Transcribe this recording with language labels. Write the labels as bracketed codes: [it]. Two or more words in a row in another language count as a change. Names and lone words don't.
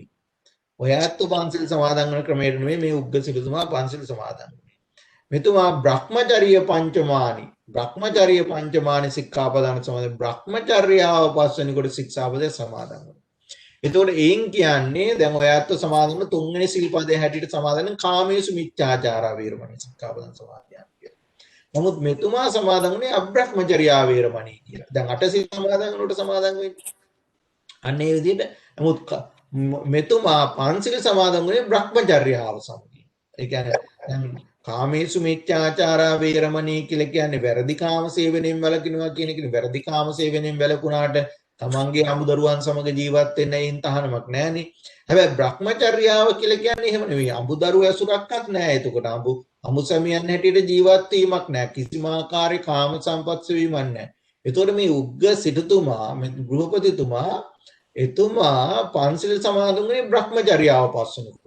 [si] ඔය ඇත්ත පන්සිල් සමාදන් වෙන ක්‍රමයට නෙවෙයි මේ උග්ග සිටුතුමා පන්සිල් සමාදන් වුණේ. මෙතුමා [pi] බ්‍රහ්මචර්ය පංචමානි සික්ඛාපදං [si] සමාදන් බ්‍රහ්මචර්යාව පස්වෙනි කොට ශික්ෂාපදේ සමාදන් වුණා. එතකොට එයින් කියන්නේ දැන් ඔය ඇත්ත සමාදන් වුණ තුන්වෙනි සිල්පදයේ හැටියට සමාදන් [pi] කාමේසු මිච්ඡාචාරා වේරමණී සික්ඛාපදං [si] සමාදන්. නමුත් මෙතුමා සමාදන් වුණේ [pi] අබ්‍රහ්මචර්යා වේරමණී [si] කියලා. දැන් අට සිල් සමාදන් වුණොට සමාදන් වෙන්නේ. අන්න ඒ විදිහට නමුත් මෙතුමා පන්සිල් සමාදන් වුණේ බ්‍රහ්මචර්යාව සමගින්. ඒ කියන්නේ දැන් [pi] කාමේසු මිච්ඡාචාරා වේරමණී [si] කියලා කියන්නේ වැරදි කාම සේවනයෙන් වැළකිනවා කියන එකනේ. වැරදි කාම සේවනයෙන් වැළකුණාට තමන්ගේ අමුදරුවන් සමග ජීවත් වෙන්න එයින් තහනමක් නැහනේ. හැබැයි බ්‍රහ්මචර්යාව කියලා කියන්නේ එහෙම නෙවෙයි. අමුදරුව ඇසුරක්වත් නැහැ. එතකොට අමුසමියන් හැටියට ජීවත් වීමක් නැහැ. කිසිම ආකාරයක කාම සම්පත් සෙවීමක් නැහැ. එතකොට මේ උග්ග සිටුතුමා මේ ගෘහපතිතුමා එතුමා පන්සිල් සමාදන් වුණේ බ්‍රහ්මචර්යාව පස්වෙනිකොට.